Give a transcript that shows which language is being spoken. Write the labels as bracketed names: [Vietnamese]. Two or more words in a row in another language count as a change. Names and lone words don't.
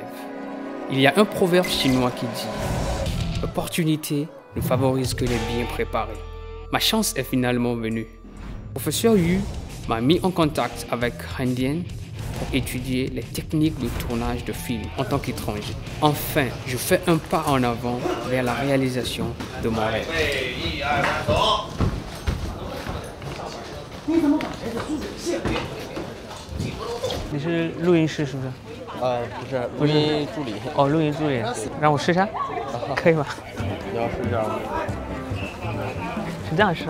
[French] Il y a un proverbe chinois qui dit « L'opportunité ne favorise que les bien préparés ». Ma chance est finalement venue. Le professeur Yu m'a mis en contact avec Haidian pour étudier les techniques de tournage de films en tant qu'étranger. Enfin, je fais un pas en avant vers la réalisation de mon rêve. [Chinese] 你是录音师是不是？不是录音助理。哦，录音助理，让我试一下，可以吗？你要是这样吗？是这样是吧？